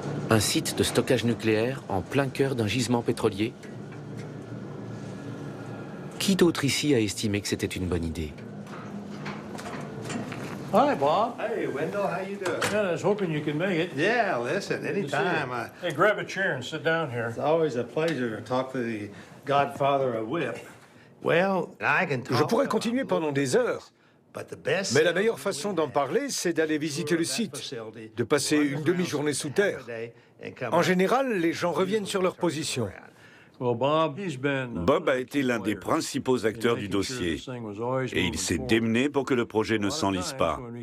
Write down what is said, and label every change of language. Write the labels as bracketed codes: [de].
[fr] Un site de stockage nucléaire en plein cœur d'un gisement pétrolier? Qui d'autre ici a estimé que c'était une bonne idée? [en] Hi, Bob. Hey, Wendell, how you doing? Yeah, I was hoping you could make it. Yeah, listen, anytime. Hey, grab a chair and sit down here. It's always a pleasure to talk to the godfather of WIPP. Well, I can talk. [fr] Je pourrais continuer pendant des heures. Mais la meilleure façon d'en parler, c'est d'aller visiter le site, de passer une demi-journée sous terre. En général, les gens reviennent sur leur position. Bob a été l'un des principaux acteurs du dossier et il s'est démené pour que le projet ne s'enlise pas.